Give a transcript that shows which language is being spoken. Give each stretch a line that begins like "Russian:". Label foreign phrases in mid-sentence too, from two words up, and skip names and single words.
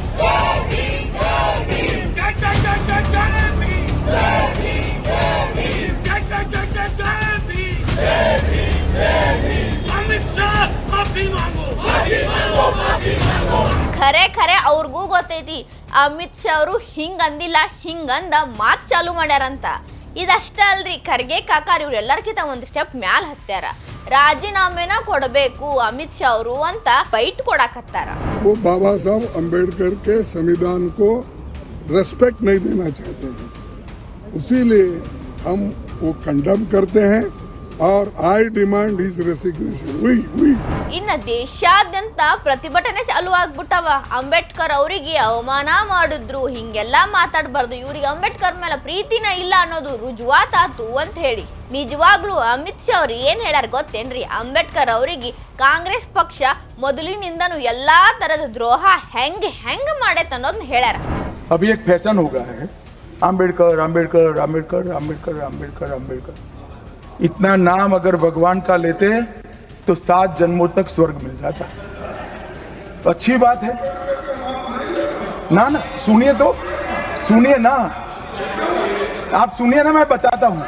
Kannada: ಖರೆ ಅವ್ರಿಗೂ ಗೊತ್ತೈತಿ ಅಮಿತ್ ಶಾ ಅವರು ಹಿಂಗಂದಿಲ್ಲ, ಹಿಂಗಂದ ಮಾತು ಚಾಲು ಮಾಡ್ಯಾರಂತ. ಇದಷ್ಟ ಅಲ್ರಿ, ಖರ್ಗೆ ಕಾಕಾರ್ ಇವ್ರೆಲ್ಲರ್ಕಿಂತ ಒಂದು ಸ್ಟೆಪ್ ಮ್ಯಾಲ ಹತ್ಯಾರ. ರಾಜೀನಾಮೆನ ಕೊಡಬೇಕು ಅಮಿತ್ ಶಾ ಅವರು ಅಂತ ಬೈಟ್ ಕೊಡಾಕತ್ತಾರ.
Hindi: वो बाबा साहब अम्बेडकर के संविधान को रेस्पेक्ट नहीं देना चाहते हैं, इसीलिए हम वो कंडम करते हैं और
English: I demand his resignation.
Kannada: ಇನ್ನ ದೇಶಾದ್ಯಂತ ಪ್ರತಿಭಟನೆ ಚಾಲು ಆಗ್ಬಿಟ್ಟವ. ಅಂಬೇಡ್ಕರ್ ಅವರಿಗೆ ಅವಮಾನ ಮಾಡಿದ್ರು, ಹಿಂಗೆಲ್ಲ ಮಾತಾಡಬಾರ್ದು, ಇವ್ರಿಗೆ ಅಂಬೇಡ್ಕರ್ ಮೇಲೆ ಪ್ರೀತಿನ ಇಲ್ಲ ಅನ್ನೋದು ರುಜುವಾತಾತು ಅಂತ ಹೇಳಿ. ನಿಜವಾಗ್ಲೂ ಅಮಿತ್ ಶಾ ಅವ್ರು ಏನ್ ಹೇಳ್ಯಾರ ಗೊತ್ತೇನ್ರಿ? ಅಂಬೇಡ್ಕರ್ ಅವರಿಗೆ ಕಾಂಗ್ರೆಸ್ ಪಕ್ಷ ಮೊದಲಿನಿಂದನೂ ಎಲ್ಲಾ ತರದ ದ್ರೋಹ ಹೆಂಗ್ ಮಾಡೈತೆ ಅನ್ನೋದನ್ನ ಹೇಳ್ಯಾರ.
Hindi: अभी एक फैशन हो गया है, अंबेडकर अंबेडकर अंबेडकर अंबेडकर अंबेडकर अंबेडकर इतना नाम अगर भगवान का लेते तो 7 जन्मों तक स्वर्ग मिल जाता. अच्छी बात है ना? सुनिए तो, सुनिए ना, आप सुनिए ना, मैं बताता हूं.